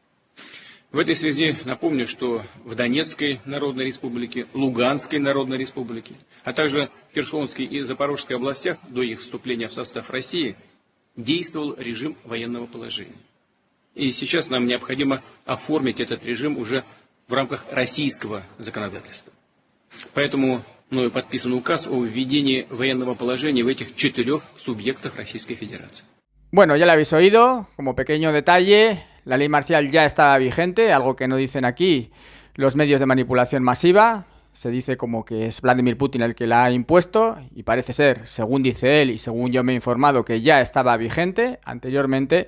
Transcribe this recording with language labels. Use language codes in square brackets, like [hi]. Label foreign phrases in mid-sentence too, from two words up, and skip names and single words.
[ru] В этой связи напомню, что в Донецкой Народной Республике, Луганской Народной Республике, а также в Херсонской и Запорожской областях до их вступления в состав России действовал режим военного положения. И сейчас нам необходимо оформить этот режим уже в рамках российского законодательства. Поэтому мною подписан указ о введении военного положения в этих 4 субъектах Российской Федерации. [es] Bueno, ya lo habéis oído, como pequeño detalle, la ley marcial ya estaba vigente, algo que no dicen aquí los medios de manipulación masiva. Se dice como que es Vladimir Putin el que la ha impuesto y parece ser, según dice él y según yo me he informado, que ya estaba vigente anteriormente.